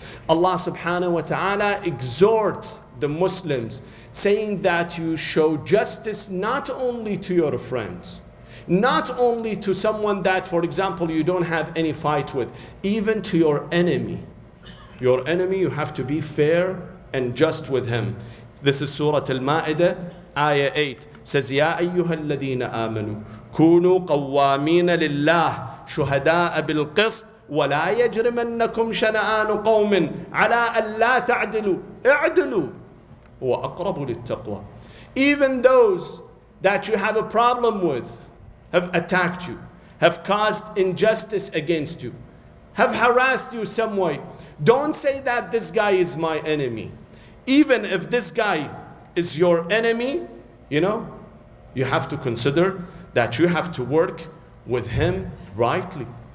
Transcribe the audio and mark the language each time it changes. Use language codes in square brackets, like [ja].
[en] Allah subhanahu wa ta'ala exhorts the Muslims, saying that you show justice not only to your friends, not only to someone that, for example, you don't have any fight with, even to your enemy. Your enemy, you have to be fair and just with him. This is Surah Al-Ma'idah, Ayah 8. Says, [ar] يا أيها الذين آمنوا كونوا قوامين لله شهداء بالقسط ولا يجرمنكم شنآن قوم على ألا تعدلوا اعدلوا هو أقرب للتقوى. [en] Even those that you have a problem with have attacked you, have caused injustice against you, have harassed you some way. Don't say that this guy is my enemy. Even if this guy is your enemy, you have to consider that you have to work with him rightly.